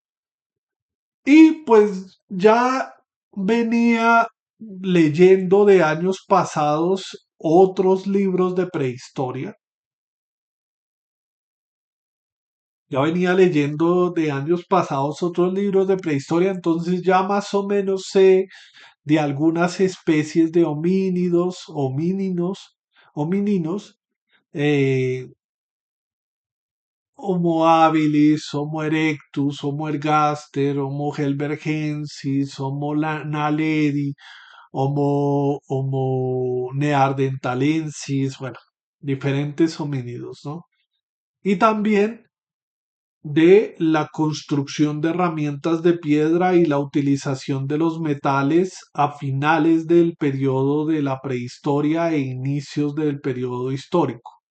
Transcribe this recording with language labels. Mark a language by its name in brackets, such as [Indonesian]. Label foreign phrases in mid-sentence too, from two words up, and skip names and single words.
[Spanish] Y pues ya venía leyendo de años pasados otros libros de prehistoria. Ya venía leyendo de años pasados otros libros de prehistoria, entonces ya más o menos sé de algunas especies de homínidos, homininos, eh, Homo habilis, Homo erectus, Homo ergaster, Homo heidelbergensis, naledi, Homo neanderthalensis, bueno, diferentes homínidos, ¿no? Y también de la construcción de herramientas de piedra y la utilización de los metales a finales del periodo de la prehistoria e inicios del periodo histórico.